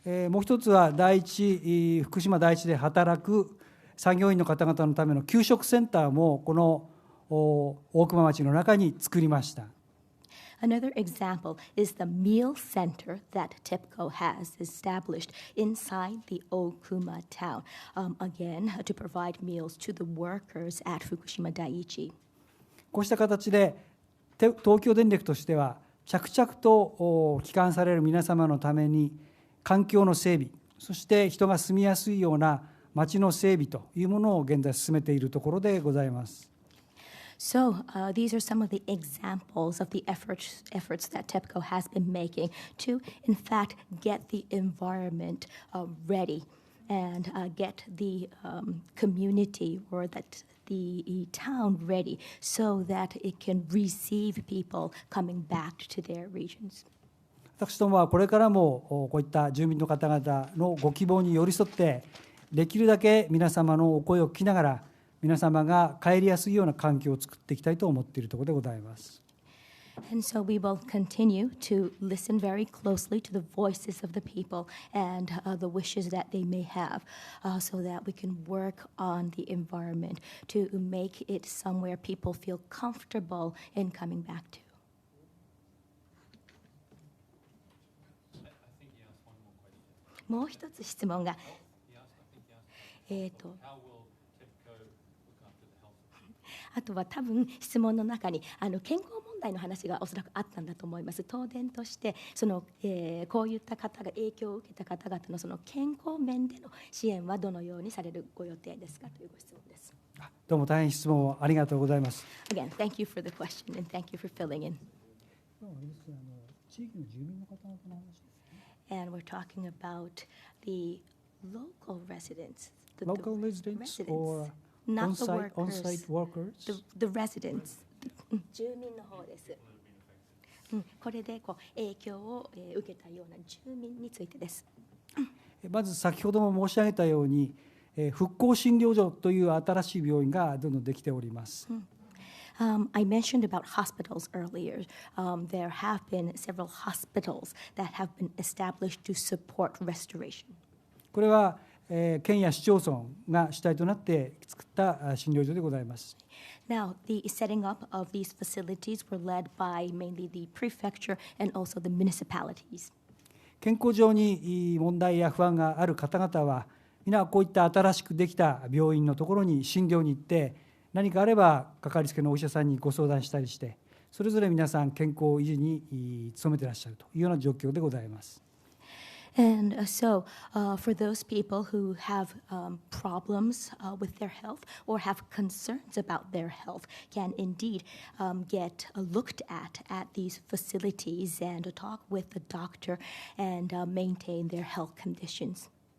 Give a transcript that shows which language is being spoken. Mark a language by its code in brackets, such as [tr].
[ja] もう一つは福島第一で働く作業員の方々のための給食センターもこの大熊町の中に作りました。 [en] Another example is the meal center that TEPCO has established inside the Okuma town, again, to provide meals to the workers at Fukushima Daiichi. [ja] こうした形で東京電力としては着々と帰還される皆様のために環境の整備、そして人が住みやすいような町の整備というものを現在進めているところでございます。 [en] So these are some of the examples of the efforts that TEPCO has been making to, in fact, get the environment ready and get the community or that the town ready so that it can receive people coming back to their regions. [ja] 私どもはこれからもこういった住民の方々のご希望に寄り添ってできるだけ皆様のお声を聞きながら皆様が帰りやすいような環境を作っていきたいと思っているところでございます。 [en] And so we will continue to listen very closely to the voices of the people and the wishes that they may have so that we can work on the environment to make it somewhere people feel comfortable in coming back to. [ja] もう一つ質問が。あとは多分質問の中に健康問題の話がおそらくあったんだと思います。東電としてこういった方が影響を受けた方々のその健康面での支援はどのようにされるご予定ですかというご質問です。どうも大変質問をありがとうございます。 [en] Again, thank you for the question and thank you for filling in. [ja] 地域の住民の方々の話です。 [en] And we're talking about the local residents. Local residents or not the on-site workers? The residents. [ja] 住民の方です。これで影響を受けたような住民についてです。まず先ほども申し上げたように、復興診療所という新しい病院がどんどんできております。 [en] I mentioned about hospitals earlier. There have been several hospitals that have been established to support restoration. [ja] これは、県や市町村が主体となって作った診療所でございます。 [en] Now, the setting up of these facilities were led by mainly the prefecture and also the municipalities. [ja] 健康上に問題や不安がある方々は、皆こういった新しくできた病院のところに診療に行って、何かあればかかりつけのお医者さんにご相談したりして、それぞれ皆さん健康維持に努めていらっしゃるというような状況でございます。 [en] And so, for those people who have problems with their health or have concerns about their health, can indeed get looked at these facilities and talk with the doctor and maintain their health conditions.